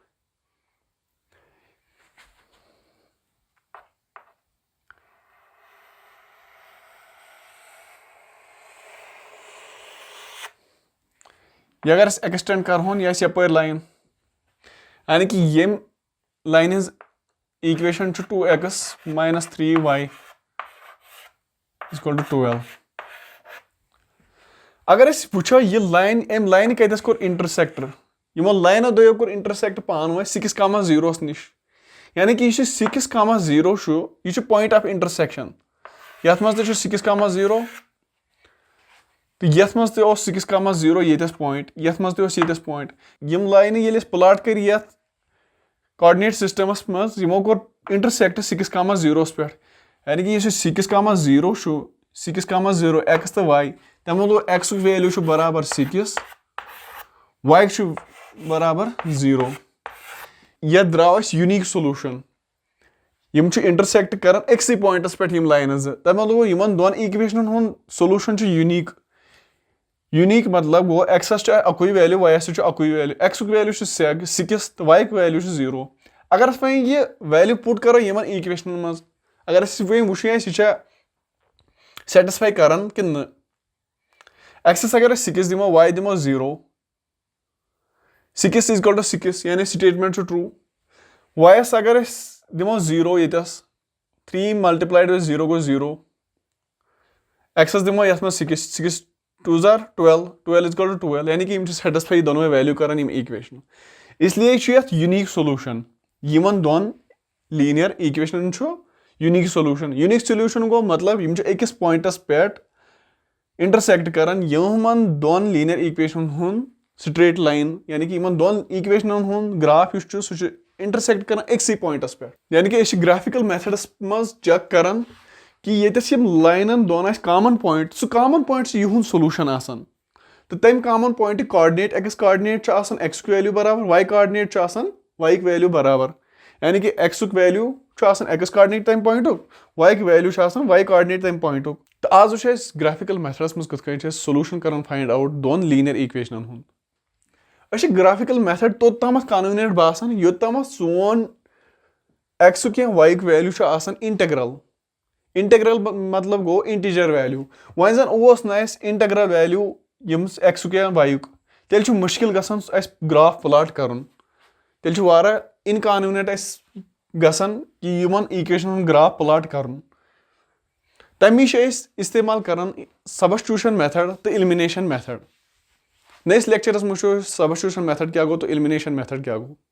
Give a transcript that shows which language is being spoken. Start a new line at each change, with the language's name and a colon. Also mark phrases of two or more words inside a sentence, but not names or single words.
Kashmiri: यह अगर एक्सटेंड कर यह यप लाइन, यानी कि यम लाइन हज इक्वेशन
English: 2x minus 3y equal to 12.
Kashmiri: अगर वो यह लाइन अम लाइन कतस कोर इंटरसेक्टर, यमो लाइनो दो कोर इंटरसेक्ट पान वे 6 कामा 0 निश, यानी कि यह 6 कामा 0 यह
English: point of intersection,
Kashmiri: यथ मज 6 कामा 0 तो यथ मज 6 कामा 0 ये पॉइंट, यथ मज ये पॉइंट, यम लाइन ये प्लाट कर यथ
English: coordinate system
Kashmiri: मज यमो कोर इंटरसेक्ट 6 कामा 0 पे, यानी कि 6 कामा 0 6 कामा 0 एक्स तो वाई, तमो लो
English: x value
Kashmiri: बराबर 6 वाई बराबर 0। यह द्राव
English: unique solution,
Kashmiri: यम इंटरसेक्ट कर अक्सी पॉइंटस पे यम लाइन तमो लो यमन दोन इक्वेशन हूं सोल्यूशन यूनिक, यूनिक मतलब गो एक्सस अकुई वैल्यू वाईस अकुई वैल्यू,
English: x value
Kashmiri: 6 तो वाई वैल्यू 0। अगर वो यह वैल्यू पुट करो यमन इक्वेशन मज, अगर वो यह सेटिस्फाई करान कि न, एक्सस अगर 6 दिमो वाई दिमो 0,
English: 6 is equal to 6
Kashmiri: यानी
English: statement true,
Kashmiri: वाईस अगर दिमो 0 यस
English: 3 multiplied with 0
Kashmiri: गो 0, एक्सस दिमो यथ 6 2 12
English: 12 is equal to 12
Kashmiri: यानी कि सेटिस्फाई दोनों वैल्यू करान इक्वेशन, इसलिए यह
English: unique solution,
Kashmiri: यमन दोन
English: linear equation unique solution. unique solution
Kashmiri: गो मतलब यम अकिस पॉइंटस पे इंटरसेक्ट करान यमन दोन
English: linear equation
Kashmiri: हुन
English: straight line,
Kashmiri: यानी कि यमन दोन इक्वेशन हुन ग्राफ सह इंटरसेक्ट करान अक्सी पॉइंटस पे, यानी कि
English: graphical methods
Kashmiri: मज चेक करान कि ये लाइन दोन
English: common point,
Kashmiri: सह
English: common point
Kashmiri: यह सोल्यूशन आसान, तो तम
English: common point coordinate x coordinate x value
Kashmiri: बराबर,
English: y coordinate y value
Kashmiri: बराबर, यानी कि
English: x value x coordinate
Kashmiri: तम पॉइंट,
English: y value y coordinate
Kashmiri: तम पॉइंट। तो आज
English: graphical methods
Kashmiri: मज कथ सोल्यूशन कर फाइंड आउट दोन
English: linear equation
Kashmiri: हुन। أسۍ چھِ
English: graphical method
Kashmiri: توٚتامَتھ convenient باسان یوٚتامَتھ سون x یا y ویلیوٗ چھُ آسان انٹگرل مطلب گوٚو انٹیجر ویلیوٗ وۄنۍ زن اوس نہٕ اَسہِ انٹگرل ویلیوٗ ییٚمِس x یا y یُک تیٚلہِ چھُ مُشکِل گژھان اَسہِ
English: graph plot
Kashmiri: کرُن تیٚلہِ چھُ واریاہ انکانوینٹ اَسہِ گژھان کہِ یِمن اِکویشنن ہُنٛد
English: graph plot
Kashmiri: کرُن تمی چھِ أسۍ استعمال کران
English: substitution method
Kashmiri: تہٕ
English: elimination method
Kashmiri: نٔیِس لیکچرس منٛز وٕچھو أسۍ
English: substitution method
Kashmiri: کیاہ گوٚو تہٕ
English: elimination method
Kashmiri: کیاہ گوٚو